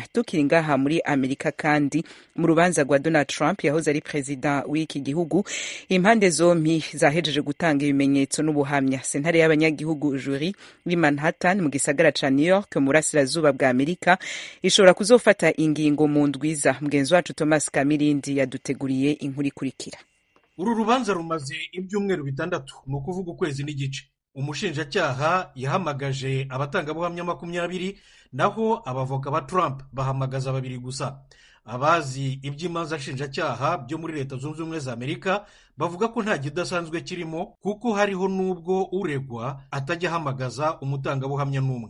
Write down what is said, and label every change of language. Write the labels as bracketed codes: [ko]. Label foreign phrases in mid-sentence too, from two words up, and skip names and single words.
[rn] Tukiri ngaha muri Amerika kandi mu rubanza rwa Donald Trump yahoze ari President w'iki gihugu, impande zombi zahejeje gutanga ibimenyetso n'ubuhamya. Sentare y'abanyagihugu juri muri Manhattan mu gisagara ca New York mu burasirazuba bwa Amerika ishobora kuzofata ingingo mu ndwiza. [rw] Mugenzi wacu Thomas Kamirindi yaduteguriye inkuru ikurikira. Uru rubanza rumaze ibyumweru 6, ni ukuvuga ukwezi n'igice. Umushinjacyaha yahamagaje abatangabuhamya 20, naho abavoka ba Trump bahamagaza 2 gusa. Abazi iby'imanza nshinjacyaha byo muri Leta Zunze Ubumwe za Amerika bavuga ko nta kidasanzwe kirimo, kuko hariho n'ubwo uregwa atajya ahamagaza umutangabuhamya n'umwe.